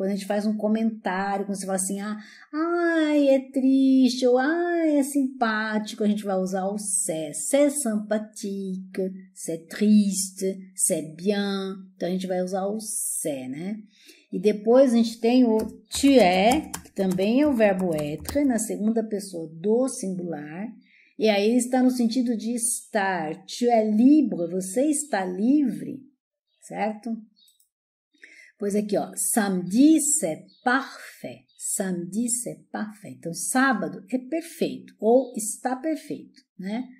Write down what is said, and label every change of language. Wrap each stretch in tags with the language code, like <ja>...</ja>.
<pt>Quando a gente faz um comentário, quando você fala assim, ai, é triste, ou ai, é simpático, a gente vai usar o c'est sympathique, c'est triste, c'est bien, então a gente vai usar o c'est, né? E depois a gente tem o tu es, que também é o verbo être, na segunda pessoa do singular, e aí está no sentido de estar, tu es libre, você está livre, certo? Pois aqui, ó, samedi c'est parfait.</pt> <fr>Samedi c'est parfait.</fr> <pt>Então, sábado é perfeito ou está perfeito, né?</pt>